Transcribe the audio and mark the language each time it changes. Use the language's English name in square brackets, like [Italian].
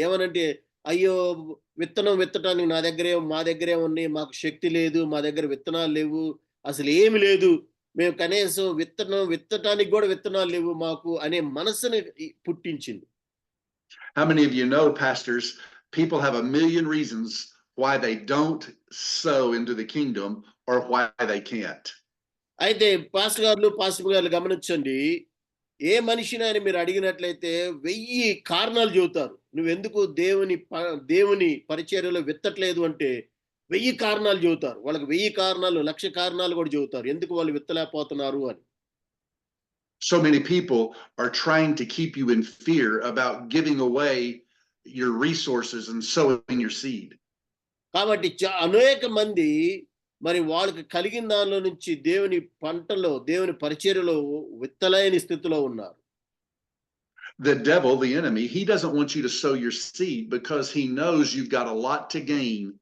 [Telugu] ఏమనంటే, అయ్యో విత్తనం విత్తటానికి మా దగ్గరే ఉన్నాయి, మాకు శక్తి లేదు, మా దగ్గర విత్తనాలు లేవు, అసలు ఏమి లేదు, మేము కనీసం విత్తటానికి కూడా విత్తనాలు లేవు మాకు అనే మనసుని పుట్టించింది. [English] How many of you know, pastors, people have a million reasons why they don't sow into the kingdom or why they can't. [Telugu] అయితే పాస్టర్ గారు గమనించండి, ఏ మనిషిని మీరు అడిగినట్లయితే 1000 కారణాలు చెబుతారు. నువ్వెందుకు దేవుని పరిచర్యలో విత్తట్లేదు అంటే 1000 కారణాలు చెబుతారు. వాళ్ళకి 1000 కారణాలు, 1,00,000 కారణాలు కూడా చెబుతారు ఎందుకు వాళ్ళు విత్తలేకపోతున్నారు అని. [English] So many people are trying to keep you in fear about giving away your resources and sowing your seed. [Telugu] కాబట్టి అనేక మంది మరి వాళ్ళకి కలిగిన దానిలో నుంచి దేవుని పరిచర్యలో విత్తలేని స్థితిలో ఉన్నారు. [English] The devil, the enemy, he doesn't want you to sow your seed because he knows you've got a lot to gain.